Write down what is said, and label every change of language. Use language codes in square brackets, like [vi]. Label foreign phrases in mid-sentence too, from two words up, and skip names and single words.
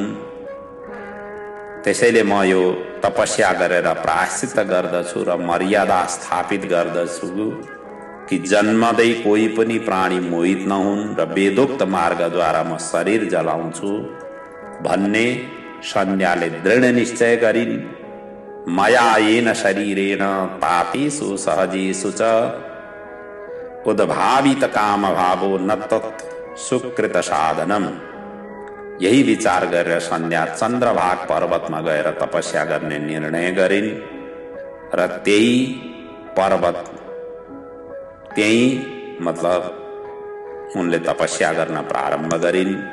[ne] त्यसैले म यो तपस्या गरेर प्रायश्चित गर्दछु र मर्यादा स्थापित गर्दछु कि जन्मदै कोही पनि प्राणी मोहित नहुन् र वेदोक्त मार्गद्वारा म शरीर जलाउँछु भन्ने सन्ध्याले दृढ निश्चय गरिन्। [sa] मया येन शरीरेण तापेषु सहजेषु च उद्भावित काम भावो न तत् सुकृत साधनम। [ne] यही विचार गरेर सन्ध्या चन्द्रभाग पर्वतमा गएर तपस्या गर्ने निर्णय गरिन् र त्यही पर्वत, त्यही मतलब उनले तपस्या गर्न प्रारम्भ गरिन्।